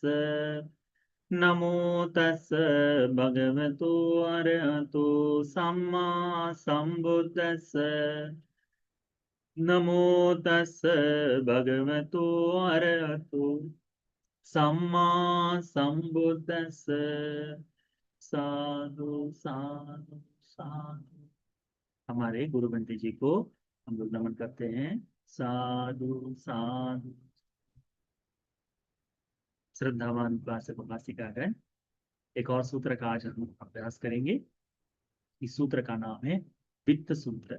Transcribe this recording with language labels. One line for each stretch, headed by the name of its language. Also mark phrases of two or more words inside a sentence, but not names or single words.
Pali: नमो तस् भगवतो अरहतो सम्मा संबुद्धस्स। नमो तस् भगवतो अरहतो सम्मा संबुद्धस्स। साधु साधु साधु।
Hindi: हमारे गुरु बंटी जी को हम लोग नमन करते हैं।
Pali: साधु साधु।
Hindi: श्रद्धावान उपासक उपासिकागण, एक और सूत्र का आज हम अभ्यास करेंगे। इस सूत्र का नाम है वित्त सूत्र।